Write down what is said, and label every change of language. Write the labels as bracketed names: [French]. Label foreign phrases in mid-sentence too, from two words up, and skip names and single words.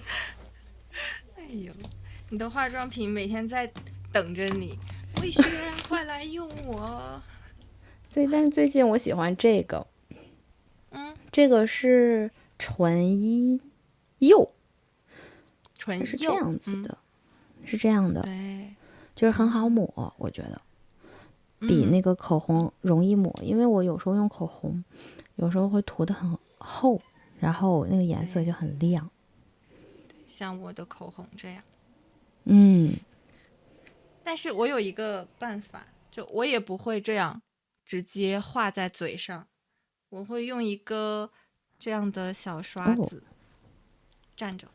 [Chinese] 哎呦，你的化妝品每天在等着你。魏軒，快來用我。對，但是最近我喜歡這個。這個是唇衣釉。唇釉是這樣子的，是這樣的。對，就是很好抹，我覺得比那個口紅容易抹，因為我有時候用口紅，有時候會塗得很厚，然後那個顏色就很亮。像我的口紅這樣。但是我有一個辦法，就我也不會這樣直接畫在嘴上，我會用一個這樣的小刷子蘸着畫。